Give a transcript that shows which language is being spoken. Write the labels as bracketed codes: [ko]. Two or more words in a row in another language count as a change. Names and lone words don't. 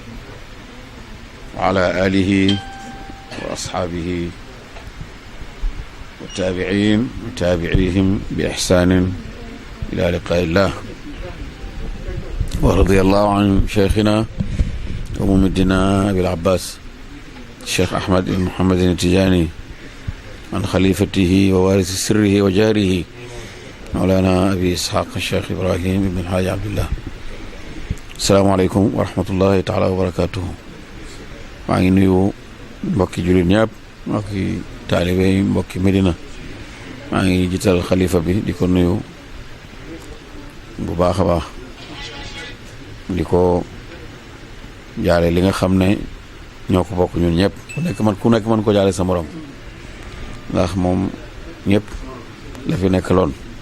[ar] وعلى آله وأصحابه والتابعين وتابعيهم بإحسان إلى لقاء الله ورضي الله عن شيخنا وممدنا أبي العباس الشيخ أحمد بن محمد التجاني عن خليفته ووارث سره وجاره مولانا أبي إسحاق الشيخ إبراهيم بن الحاج عبد الله. السلام عليكم ورحمة الله تعالى وبركاته. [wo] maa ngi nuyu mbokki jullit ñëpp mbokki taalibe yi mbokki Medina maa ngi jiital xalifa bi di ko nuyu bu baax a baax di ko jaale li nga xam ne ñoo ko bokk ñun ñëpp ku nekk man ko jaale sa morom ndax moom ñëpp la fi nekk loon